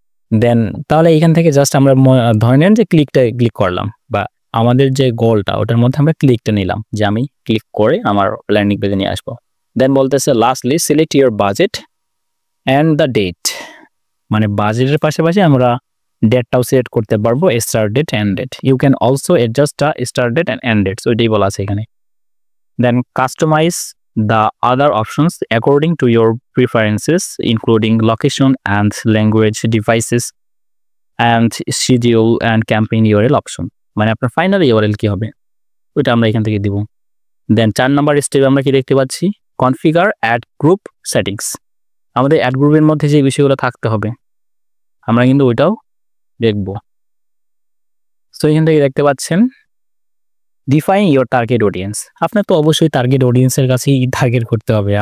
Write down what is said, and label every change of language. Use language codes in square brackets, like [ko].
[bn] দেন তাহলে এখান থেকে জাস্ট আমরা ধরে নেন যে ক্লিক করলাম, বা আমাদের যে গোলটা ওটার মধ্যে আমরা ক্লিকটা নিলাম, যে আমি ক্লিক করে আমার ল্যান্ডিং পেজে নিয়ে আসবো। দেন বলতেছে lastly select your budget and the date, মানে বাজেটের পাশাপাশি আমরা ডেটটাও সিলেক্ট করতে পারবো, start date and date. [en] You can also adjust the start date and end date, ওইটাই বলা আছে এখানে। Then customize the other options according to your preferences including location and language, devices and schedule and campaign URL option, মানে আপনার final URL কি হবে ওইটা আমরা এখান থেকে দিব। [bn] দেন 4 নাম্বার স্টেপে আমরা কি দেখতে পাচ্ছি, কনফিগার অ্যাড গ্রুপ সেটিংস, আমাদের অ্যাড গ্রুপের মধ্যে যে বিষয়গুলো থাকতে হবে আমরা কিন্তু ওইটাও দেখব। সো এখান থেকে দেখতে পাচ্ছেন ডিফাইন ইয়োর টার্গেট অডিয়েন্স, আপনার তো অবশ্যই টার্গেট অডিয়েন্সের কাছেই টার্গেট করতে হবে।